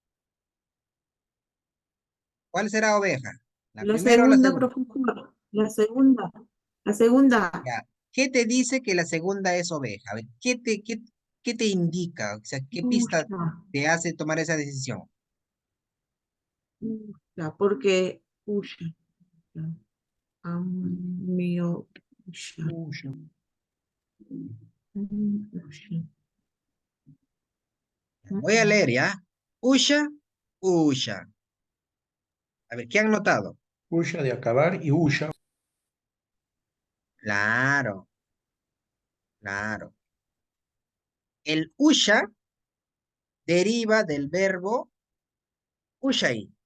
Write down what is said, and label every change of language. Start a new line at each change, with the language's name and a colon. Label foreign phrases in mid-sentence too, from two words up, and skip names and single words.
Spanish: ¿Cuál será oveja? ¿La La primera o la segunda, segunda? profesor. La segunda. La segunda. Ya. ¿Qué te dice que la segunda es oveja? A ver, ¿qué te indica? O sea, ¿qué pista Usha. te hace tomar esa decisión? Usha, porque usha.
Quechua: Amio. Usha.
Spanish: Usha. Voy a leer, ¿ya? Usha, usha. A ver, ¿qué han notado? Usha de acabar y usha. Claro, claro. El usha deriva del verbo ushai.